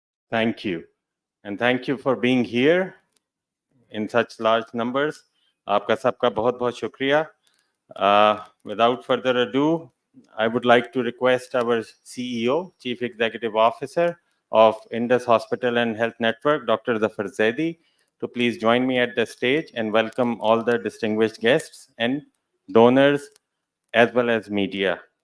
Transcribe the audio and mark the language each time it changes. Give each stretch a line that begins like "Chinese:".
English: Thank you. And thank you for being here in such large numbers.
Hindi: आपका सबका बहुत बहुत शुक्रिया.
English: Without further ado, I would like to request our CEO, Chief Executive Officer of Indus Hospital and Health Network, Dr. Zafar Zaidi, to please join me at the stage and welcome all the distinguished guests and donors as well as media.